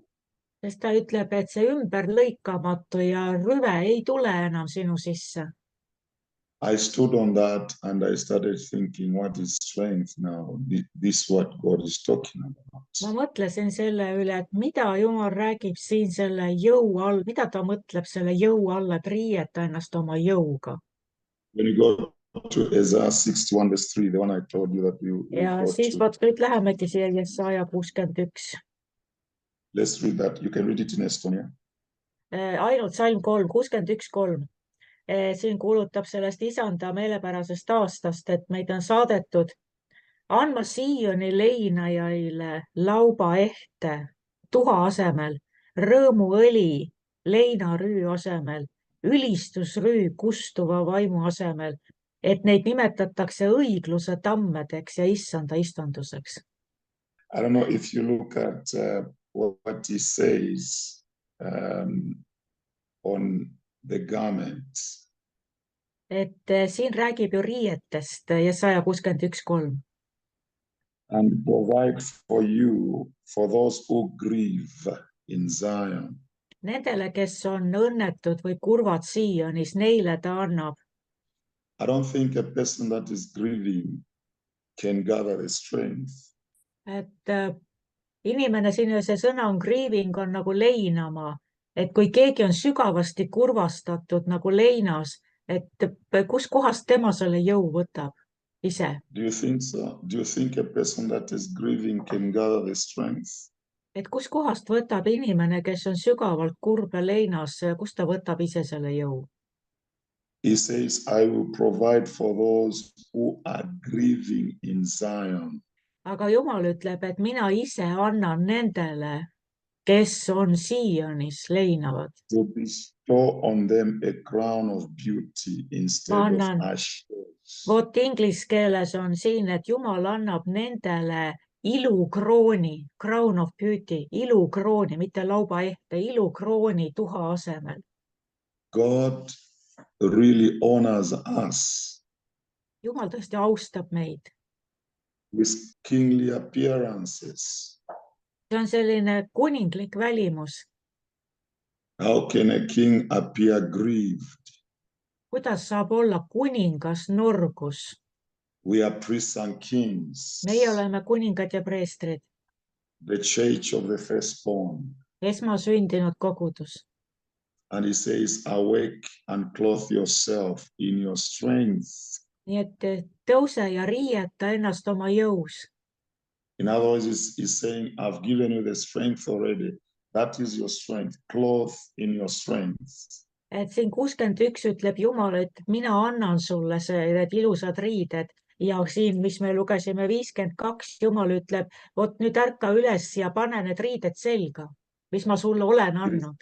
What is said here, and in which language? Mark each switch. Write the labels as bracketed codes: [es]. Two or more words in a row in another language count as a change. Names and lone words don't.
[et] Sest ta ütleb, et see ümberlõikamatu ja rüve ei tule enam sinu sisse. [en] I stood on that and I started thinking, what is strength now? This is what God is talking about. [et] Ma mõtlesin selle üle, et mida Jumal räägib siin selle jõu all, mida ta mõtleb selle jõu all, et riieta ennast oma jõuga. [en] When you go to Isaiah 61 verse 3, the one I told you that you [et] Ja siis vaat nüüd lähemegi siia Jesaja 61. [en] Let's read that. You can read it in Estonia. [et] Ainult salm 3, 61:3. Siin kuulutab sellest isanda meelepärasest aastast, et meid on saadetud andma Sioni leinajaile lauba ehte tuha asemel, rõõmuõli leinarüü asemel, ülistusrüü kustuva vaimu asemel, et neid nimetatakse õigluse tammedeks ja issanda istanduseks. [en] I don't know if you look at what he says on the garments. [et] Et siin räägib ju riietest Jesaja 61:3. [en] And provide for you, for those who grieve in Zion. [et] Nendele, kes on õnnetud või kurvad Sionis, neile ta annab. [en] I don't think a person that is grieving can gather the strength. [et] Et inimene, siin see sõna on grieving, on nagu leinama, et kui keegi on sügavasti kurvastatud nagu leinas, et kus kohast tema selle jõu võtab ise? [en] Do you think so? Do you think a person that is grieving can gather the strength? [et] Et kus kohast võtab inimene, kes on sügavalt kurb ja leinas, kust ta võtab ise selle jõu? [en] He says, I will provide for those who are grieving in Zion. [et] Aga Jumal ütleb, et mina ise annan nendele, kes on Sionis leinavad. [en] To bestow on them a crown of beauty instead of ashes. [et] Vot inglise keeles on siin, et Jumal annab nendele ilukrooni, [en] crown of beauty, [et] ilukrooni, mitte lauba ehte, ilukrooni tuha asemel. [en] God really honors us. [et] Jumal tõesti austab meid. [en] with kingly appearances. [et] see on selline kuninglik välimus. [en] How can a king appear grieved? [et] Kuidas saab olla kuningas nurgus? [en] We are priests and kings, [et] Meie oleme kuningad ja preestrid, [en] the church of the firstborn. [et] esmasündinud kogudus. [en] And he says, awake and clothe yourself in your strength. [et] Nii et tõuse ja riieta ennast oma jõus. [en] In other words, he's saying, I've given you the strength already. That is your strength. Clothe in your strength. [et] Et siin 61 ütleb Jumal, et mina annan sulle need ilusad riided. Ja siin, mis me lugesime 52, Jumal ütleb, vot nüüd ärka üles ja pane need riided selga, mis ma sulle olen andnud.